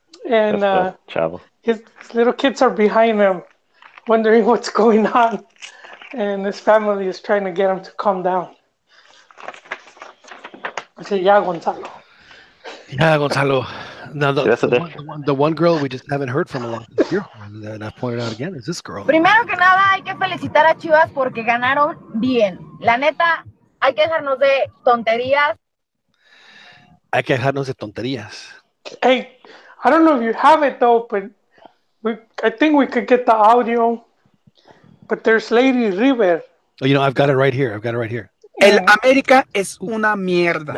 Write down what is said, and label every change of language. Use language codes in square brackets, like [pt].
[en] And his little kids are behind him, wondering what's going on, and his family is trying to get him to calm down. I say, yeah, Gonzalo. Yeah, Gonzalo. Now the one girl we just haven't heard from a lot this year, and I've pointed out again, is this girl. [es] Primero que nada hay que felicitar a Chivas porque ganaron bien. La neta, hay que dejarnos de tonterías. Hay que dejarnos de tonterías. [en] Hey, I don't know if you have it though, but I think we could get the audio. But there's Lady River Oh, I've got it right here. I've got it right here. [es] El América es una mierda.